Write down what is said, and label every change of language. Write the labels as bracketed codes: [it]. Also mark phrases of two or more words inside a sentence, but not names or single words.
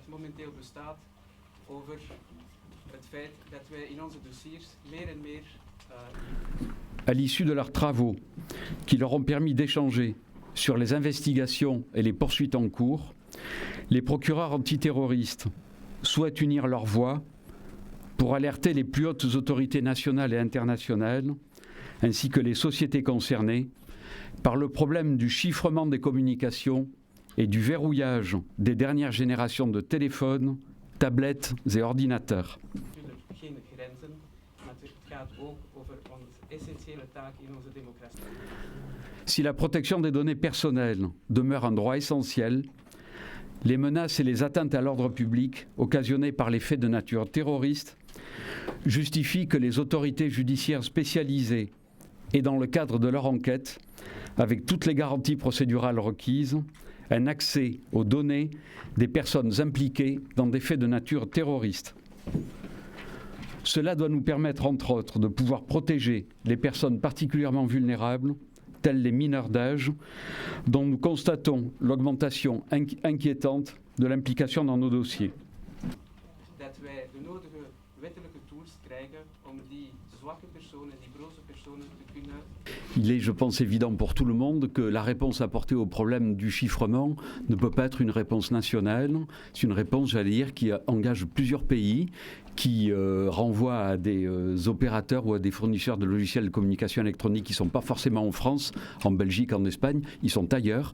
[nl] momenteel bestaat over het feit dat wij in onze dossiers meer en meer [fr] à l'issue de leurs travaux qui leur ont permis d'échanger sur les investigations et les poursuites en cours, les procureurs antiterroristes souhaitent unir leurs voix pour alerter les plus hautes autorités nationales et internationales, ainsi que les sociétés concernées, par le problème du chiffrement des communications et du verrouillage des dernières générations de téléphones, tablettes et ordinateurs. [nl] natuurlijk geen grenzen, maar het gaat ook over onze essentiële taak in onze democratie. [fr] Si la protection des données personnelles demeure un droit essentiel, les menaces et les atteintes à l'ordre public occasionnées par les faits de nature terroriste justifient que les autorités judiciaires spécialisées aient, dans le cadre de leur enquête, avec toutes les garanties procédurales requises, un accès aux données des personnes impliquées dans des faits de nature terroriste. Cela doit nous permettre, entre autres, de pouvoir protéger les personnes particulièrement vulnérables, tels les mineurs d'âge, dont nous constatons l'augmentation inquiétante de l'implication dans nos dossiers. [nl] Dat wij de nodige wettelijke tools krijgen om die zwakke personen, die broze personen te kunnen. [fr] Il est, je pense, évident pour tout le monde que la réponse apportée au problème du chiffrement ne peut pas être une réponse nationale. C'est une réponse, j'allais dire, qui engage plusieurs pays, qui renvoie à des opérateurs ou à des fournisseurs de logiciels de communication électronique qui ne sont pas forcément en France, en Belgique, en Espagne, ils sont ailleurs.